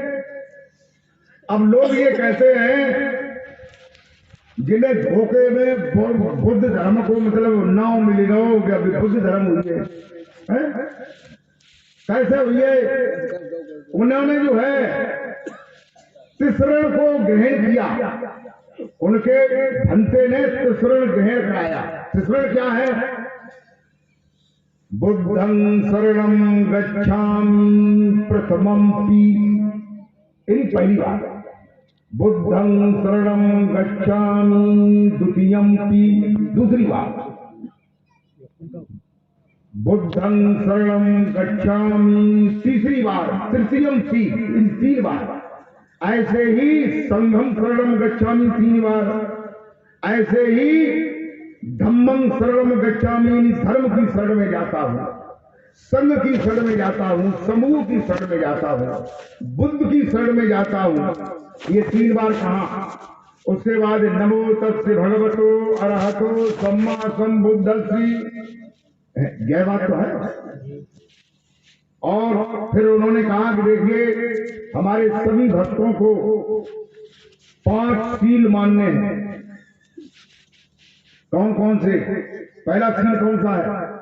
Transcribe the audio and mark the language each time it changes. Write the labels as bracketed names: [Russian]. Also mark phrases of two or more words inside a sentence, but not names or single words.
[Hindi] अब लोग ये कहते हैं जिन्हें धोखे में बुद्ध धर्म को मतलब नाव मिली ना हो कि अभी बुद्ध धर्म हुई है, कैसे हुई है? उन्होंने जो है तिसरण को ग्रहण किया, उनके भंते ने तिसरण ग्रहण कराया। तिसरण क्या है? [Pali] बुद्धं शरणं गच्छामि प्रथमंपि, [Hindi] पहली बात। [Pali] बुद्धं शरणं गच्छामि द्वितीयंपि, [Hindi] दूसरी बात। [Pali] बुद्धं शरणं गच्छामि [Hindi] तीसरी बार, तृतीयंपि, इन 3 बार। ऐसे ही [Pali] संघम शरणं गच्छामि [Hindi] 3 बार, ऐसे ही [Pali] धम्मं शरणं गच्छामि [Hindi] धर्म की शरण में जाता हूं, संघ की शरण में जाता हूं, समूह की शरण में जाता हूं, बुद्ध की शरण में जाता हूं। ये 3 बार कहा। उसके बाद [Pali] नमो तस्य भगवतो अरहतो सम्मा संबुद्धस्सी, [Hindi] यह बात तो है। और फिर उन्होंने कहा कि देखिए हमारे सभी भक्तों को 5 सील मानने हैं। कौन कौन से? पहला सील कौन सा है?